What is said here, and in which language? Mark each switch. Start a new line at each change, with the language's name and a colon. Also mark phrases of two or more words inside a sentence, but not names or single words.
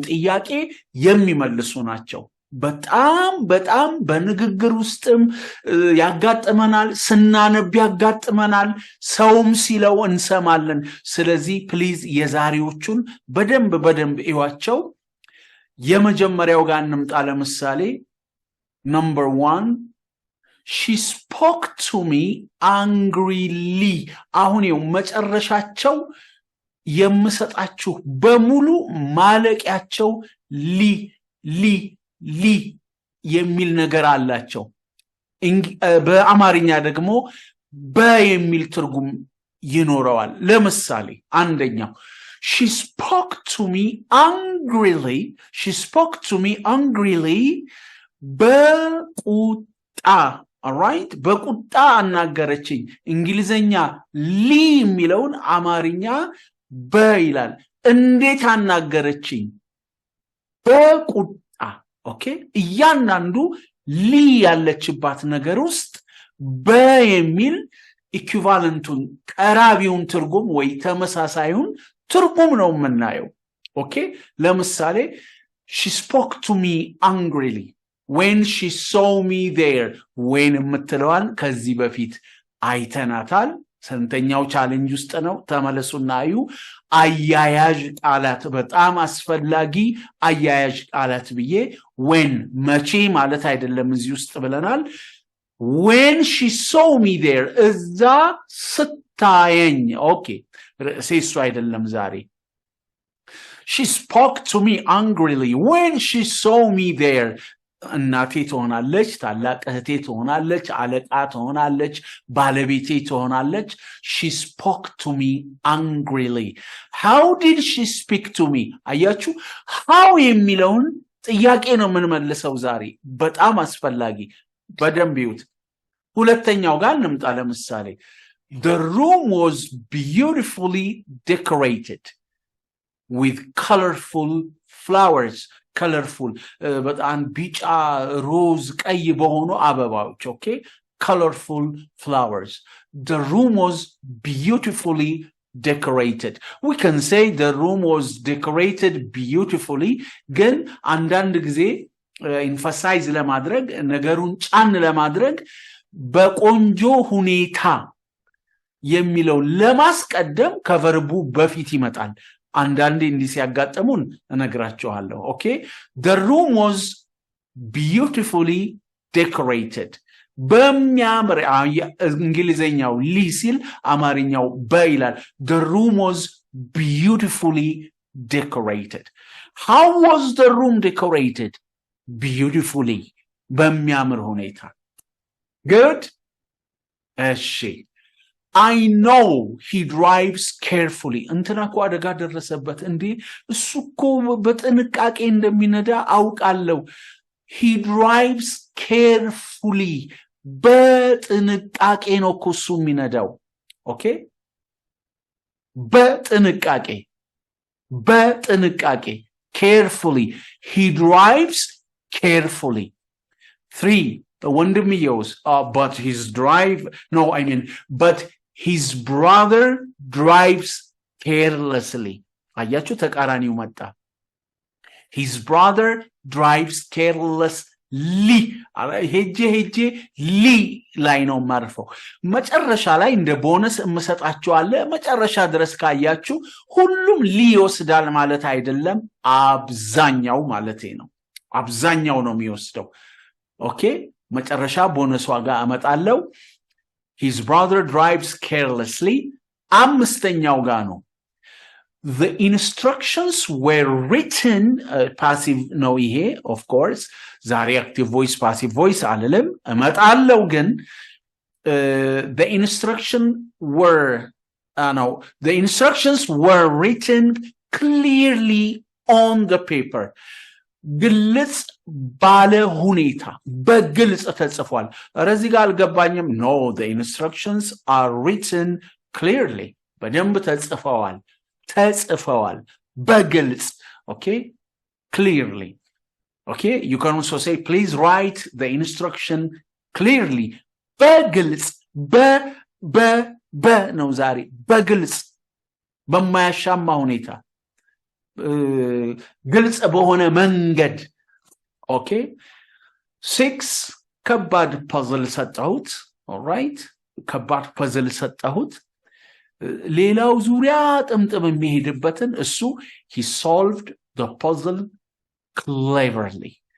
Amharic: ጥያቄ የሚመልሱ ናቸው። በጣም በንግግር ውስጥም ያጋጥመናል፣ ስናነብ ያጋጥመናል፣ ሰውም ሲለው እንሰማለን። ስለዚህ ፕሊዝ የዛሬዎቹን በደንብ እዩዋቸው። የመጀመሪያው ጋር እንምጣ። ለምሳሌ
English: number 1 she spoke to me angrily።
Amharic: አሁን ይኸው መጨረሻቸው የምሰጣችሁ በሙሉ ማለቂያቸው ሊ የሚል ነገር አላቸው። በአማርኛ ደግሞ በሚል ትርጉም ይኖረዋል። ለምሳሌ አንደኛው
English: she spoke to me angrily
Amharic: በቁጣ alright በቁጣ አናገረችኝ። እንግሊዘኛ ሊ የሚለውን አማርኛ በይላል። እንዴት አናገረችኝ? በቁጣ። ኦኬ እያንዳንዱ ሊ ያለችባት ነገር ውስጥ በሚል ኢኩቫለንቱን ቀራቢውን ትርጉም ወይ ተመሳሳዩን ትርጉም ነው የምናየው። ኦኬ ለምሳሌ
English: she spoke to me angrily when she saw me there።
Amharic: when የምትለዋን ከዚህ በፊት አይተናታል። ስንተኛው ቻሌንጅ ውስጥ ነው? ተመለሱና አዩ። አያያዥ ቃላት በጣም አስፈላጊ አያያዥ ቃላት ብዬ when መቼ ማለት አይደለም እዚህ ውስጥ ብለናል።
English: when she saw me there
Amharic: እዛ
English: ስታየኝ።
Amharic: ኦኬ ርዕሴ አይደለም ዛሬ።
English: she spoke to me angrily when she saw me there።
Amharic: እናቴ ትሆናለች፣ ታላቅ እህቴ ትሆናለች፣ አለቃ ትሆናለች፣ ባለቤቴ ትሆናለች።
English: she spoke to me angrily። how did she speak to me?
Amharic: አያችሁ
English: how የሚለውን
Amharic: ጥያቄ ነው የምንመልሰው ዛሬ። በጣም አስፈላጊ በደንብ ይዩት። ሁለተኛው ጋር እንምጣ።
English: ለምሳሌ the room was beautifully decorated with colorful flowers። colorful
Amharic: በጣም ቢጫ፣ ሮዝ፣ ቀይ በሆኑ አበባዎች። ኦኬ
English: colorful flowers። the room was beautifully decorated። we can say the room was decorated beautifully።
Amharic: ግን አንዳንድ ጊዜ
English: emphasize
Amharic: ለማድረግ ነገሩን ጫን ለማድረግ በቆንጆ ሁኔታ የሚለው ለማስቀደም ከቨርቡ በፊት ይመጣል። አንዳንዴ እንዲህ ሲያጋጥሙን እነግራችኋለሁ። ኦኬ
English: the room was beautifully decorated።
Amharic: በሚያምር እንግሊዘኛው ሊ ሲል አማርኛው በይላል።
English: the room was beautifully decorated። how was the room decorated?
Amharic: beautifully በሚያምር ሁኔታ። good እሺ
English: I know he drives carefully።
Amharic: እንትና እኮ አደጋ ደረሰበት። እንዴ እሱ እኮ በጥንቃቄ እንደሚነዳ አውቃለሁ።
English: he drives carefully
Amharic: በጥንቃቄ ነው እኮ እሱ የሚነዳው። ኦኬ በጥንቃቄ በጥንቃቄ carefully.
English: He drives carefully. 3.
Amharic: ወንድምየውስ
English: but his brother drives carelessly.
Amharic: አያችሁ ተቃራኒው መጣ።
English: his brother drives carelessly.
Amharic: ሄጄ ሊ ላይ ነው ማርፈው። መጨረሻ ላይ እንደ ቦነስ እምሰጣችኋለሁ። መጨረሻ ድረስ ካያችሁ ሁሉም ሊ ይወስዳል ማለት አይደለም፣ አብዛኛው ማለቴ ነው። አብዛኛው ነው የሚወስደው። ኦኬ መጨረሻ ቦነስ ዋጋ አመጣለሁ።
English: his brother drives carelessly።
Amharic: አምስተኛው ጋር ነው
English: the instructions were written passive
Amharic: ነው ይሄ
English: of course ዛሬ active voice passive voice
Amharic: አልልም እመጣለሁ ግን
English: the instructions were written clearly on the paper.
Amharic: ግልጽ ባለ ሁኔታ በግልጽ ተጽፏል። እዚህ ጋር አልገባኝም።
English: no the instructions are written clearly
Amharic: በደንብ ተጽፈዋል በግልጽ
English: okay clearly okay you can also say please write the instruction clearly
Amharic: በግልጽ ነው ዛሬ በግልጽ በማያሻማ ሁኔታ ግልጽ በሆነ መንገድ okay 6 ከባድ ፐዝል ሰጣሁት
English: all right
Amharic: ከባድ ፐዝል ሰጣሁት ሌላው ዙሪያ ጥምጥም የሚሄድበትን እሱ
English: he solved the puzzle cleverly